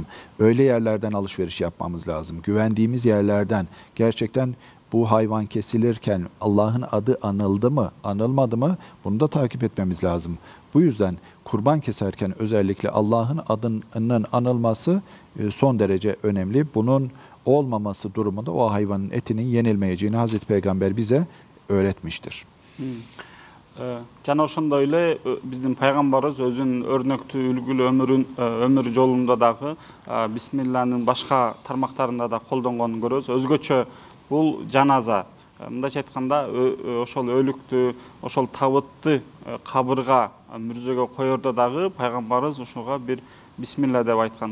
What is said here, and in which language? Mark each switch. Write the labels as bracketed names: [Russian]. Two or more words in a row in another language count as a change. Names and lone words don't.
[Turkish] Öyle yerlerden alışveriş yapmamız lazım. Güvendiğimiz yerlerden gerçekten bu hayvan kesilirken Allah'ın adı anıldı mı, anılmadı mı bunu da takip etmemiz lazım. Bu yüzden kurban keserken özellikle Allah'ın adının anılması son derece önemli. Bunun olmaması durumunda o hayvanın etinin yenilmeyeceğini Hazreti Peygamber bize öğretmiştir. [Kyrgyz] Жана ошондой эле биздин пайгамбарыбыз өзүнүн өрнөктүү үлгүлүү өмүр жолунда дагы бисмилланын башка тармактарында да колдонгонун көрөбүз. Өзгөчө бул жаназа. Мындайча айтканда ошол өлүктү, ошол табытты кабырга мүрзөгө коердо дагы пайгамбарыбыз ошого бир бисмилла деп айткан.